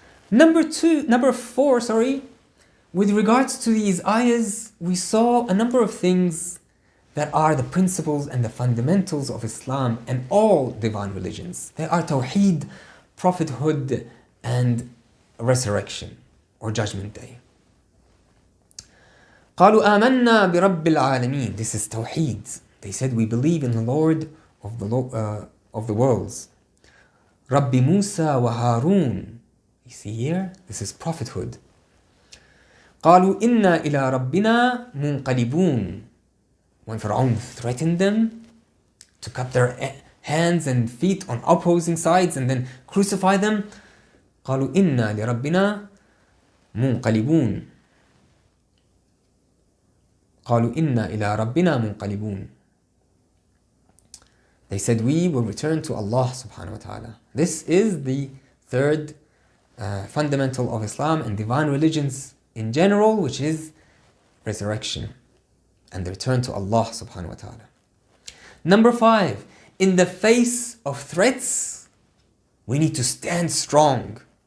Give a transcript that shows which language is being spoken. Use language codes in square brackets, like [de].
[en] Number four, with regards to these ayahs, we saw a number of things that are the principles and the fundamentals of Islam and all divine religions. They are Tawheed, prophethood, and resurrection or judgment day. [ar] قالوا آمنا برب العالمين. [en] This is Tawheed. They said, we believe in the Lord of the worlds. Rabbi Musa wa Harun. You see here, this is prophethood. [ar] قالوا إنا إلى ربنا منقلبون. [en] When Fir'aun threatened them to cut their hands and feet on opposing sides and then crucify them, [ar] قالوا إنا لربنا منقلبون. قالوا إنا إلى ربنا منقلبون. [en] They said, we will return to Allah subhanahu wa ta'ala. This is the third fundamental of Islam and divine religions in general, which is resurrection and the return to Allah subhanahu wa ta'ala. Number five, in the face of threats, we need to stand strong.